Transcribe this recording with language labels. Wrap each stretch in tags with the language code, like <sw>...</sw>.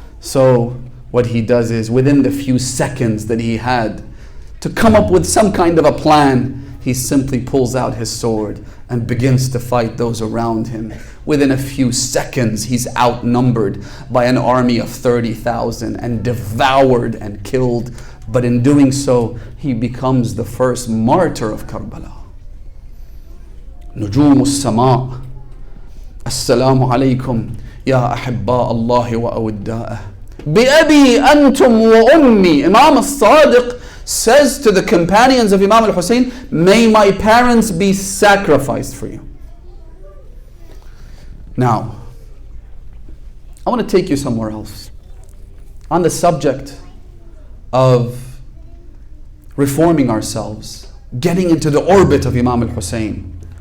<en>So what he does is, within the few seconds that he had to come up with some kind of a plan, he simply pulls out his sword and begins to fight those around him. Within a few seconds, he's outnumbered by an army of 30,000 and devoured and killed. But in doing so, he becomes the first martyr of Karbala.</en> <ar>نجوم السماء السلام عليكم يا أحباء الله وأوداءه بأبي أنتم وأمي.</ar> <en>Imam al-Sadiq says to the companions of Imam al-Hussein, may my parents be sacrificed for you. Now, I want to take you somewhere else. On the subject of reforming ourselves, getting into the orbit of Imam al-Hussein.</en>